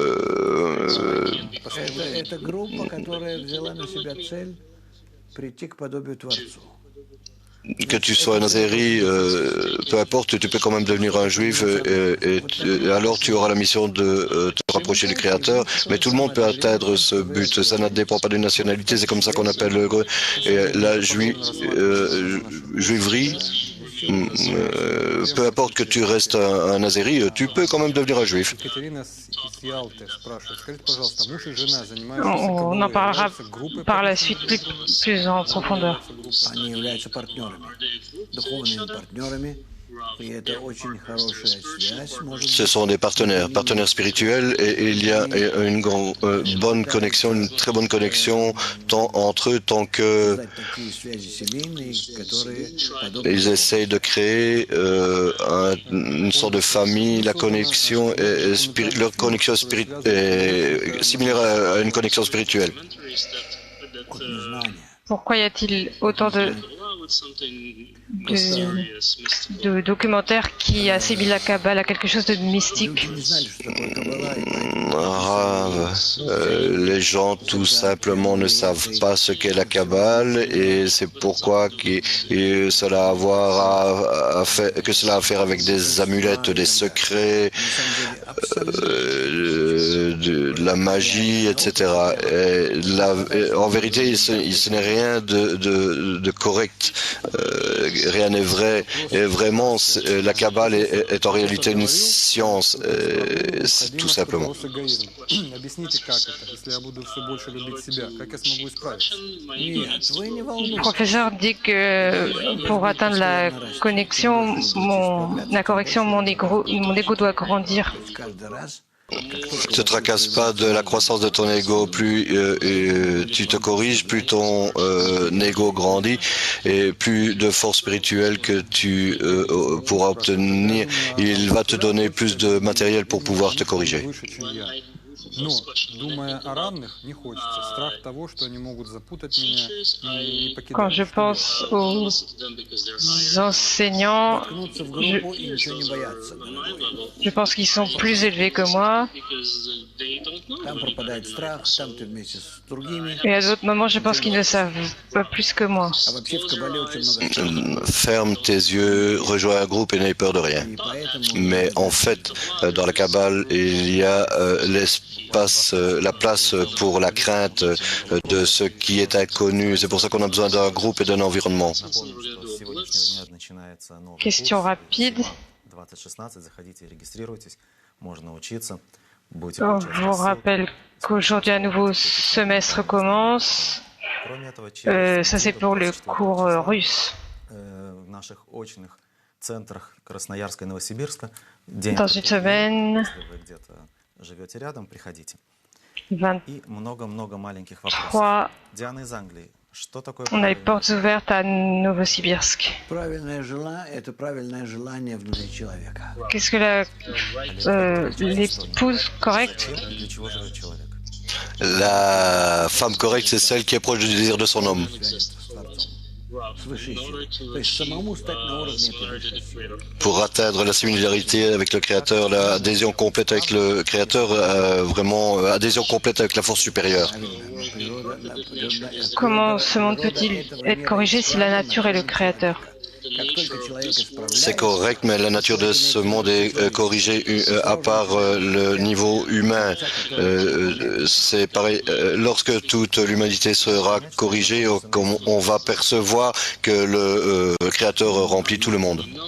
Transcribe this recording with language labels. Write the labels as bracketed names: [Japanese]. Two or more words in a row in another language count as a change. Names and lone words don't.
[French] Que tu sois un Azéri, peu importe, tu peux quand même devenir un juif, et alors tu auras la mission de te rapprocher du Créateur. Mais tout le monde peut atteindre ce but, ça ne dépend pas d'une nationalité, c'est comme ça qu'on appelle la juiverie. peu importe que tu restes un azéri, tu peux quand même devenir un juif. [Russian] Екатерина из Ялты спрашивает. Скажите, пожалуйста, муж и жена занимаются [French] On en [Russian] кабалой, [French] parlera [Russian] являются группой [French] par la [Russian] профессиональной [French] suite plus en profondeur. [Russian] Они являются партнерами, духовными партнерами, и это очень хорошая связь. Может [French] Ce [Russian] быть, [French] sont des partenaires spirituels, et il y a bonne connexion, une très bonne connexion entre eux, tant que [Russian] создать такие связи семейные, которые подобны [French] ils essayent de créer une sorte de famille. La connexion leur connexion est similaire à une connexion spirituelle. [Russian] от незнания. [French] Pourquoi y a-t-il autant de documentaires qui assimilent la Kabbale à quelque chose de mystique? [Russian] Люди не знали, что такое каббала, и поэтому Rave. [French] Les gens tout simplement ne savent pas ce qu'est la Kabbale, et c'est pourquoi cela a à voir que cela a à faire avec des amulettes, des secrets, de la magie, etc. En vérité, ce n'est rien de correct, rien n'est vrai. Et vraiment, la Kabbale est en réalité une science, tout simplement. [Russian] Вопрос эгоизм. Объясните, как это? Если я буду все больше любить себя, как я смогу исправиться? нет, вы не [French] Le [Russian] волнуйтесь. [French] professeur dit que pour atteindre la connexion, mon ego doit grandir. [Russian] Каждый раз, [French] Ne te tracasse pas de la croissance de ton ego. Plus tu te corriges, plus ton ego grandit, et plus de force spirituelle que tu pourras obtenir. Il va te donner plus de matériel pour pouvoir te corriger. [Russian] Выше, чем я. Но, думая о равных, не хочется. Страх того, что они могут запутать меня и не [French] Quand [Russian] покидать. [French] je pense aux enseignants, [Russian] ткнуться в группу и ничего не бояться. [French] je pense qu'ils sont plus élevés que moi. [Russian] Там пропадает страх, там ты вместе с другими. [French] Et à d'autres moments, je pense qu'ils ne savent pas plus que moi. [Russian] А вообще в Кабале очень много страха. [French] Ferme tes yeux, rejoins un groupe et n'aie peur de rien. [Russian] И поэтому [French] Mais en fait, dans la Kabbale, il y a l'espace, la place pour la crainte de ce qui est inconnu. C'est pour ça qu'on a besoin d'un groupe et d'un environnement. [Russian] Напомню, что с сегодняшнего дня начинается новый [French] Question [Russian] курс. [French] rapide. 2016. [Russian] Заходите, регистрируйтесь. Можно учиться. Будете [French] Je [Russian] получать [French] vous [Russian] рассылки. [French] rappelle qu'aujourd'hui un nouveau semestre commence. [Russian] Кроме этого, через [French] Ça c'est pour le cours russe. [Russian] в наших очных центрах Красноярска и Новосибирска. День [French] Dans une semaine, [Russian] если вы где-то живете рядом, приходите. 23, И много-много маленьких вопросов. Диана из Англии. Что такое [French] on a les [Russian] правильно? [French] portes ouvertes à Novosibirsk. [Russian] правильное желание – это правильное желание внутри человека. [French] Qu'est-ce que l'épouse correcte? [Russian] Зачем и для чего живет человек? [French] La femme correcte, c'est celle qui est proche du désir de son homme. [Russian] С высшей силой. То есть самому стать на уровне этой высшей силы. [French] Pour atteindre la similarité avec le Créateur, l'adhésion complète avec le Créateur, vraiment adhésion complète avec la force supérieure. [Russian] Природа, [French] Comment ce monde peut-il être corrigé si la nature est le créateur? [Russian] как только человек [French] C'est [Russian] исправляется, [French] correct, mais la nature de ce monde est corrigée à part le niveau humain. C'est pareil, lorsque toute l'humanité sera corrigée, on va percevoir que le Créateur remplit tout le monde.